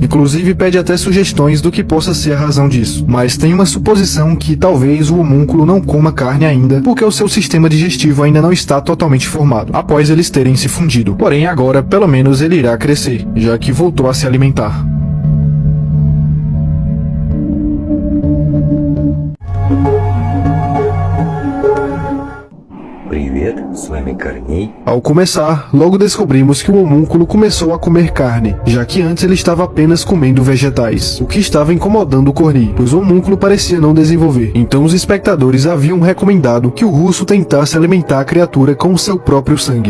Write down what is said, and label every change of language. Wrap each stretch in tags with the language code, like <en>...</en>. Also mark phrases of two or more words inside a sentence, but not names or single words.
<pt>Inclusive pede até sugestões do que possa ser a razão disso, mas tem uma suposição que talvez o homúnculo não coma carne ainda, porque o seu sistema digestivo ainda não está totalmente formado, após eles terem se fundido. Porém agora, pelo menos ele irá crescer, já que voltou a se alimentar.</pt> <ru>Привет, с вами Корней.</ru> <pt>Ao começar, logo descobrimos que o homúnculo começou a comer carne, já que antes ele estava apenas comendo vegetais, o que estava incomodando o Corny, pois o homúnculo parecia não desenvolver. Então os espectadores haviam recomendado que o russo tentasse alimentar a criatura com seu próprio sangue.</pt>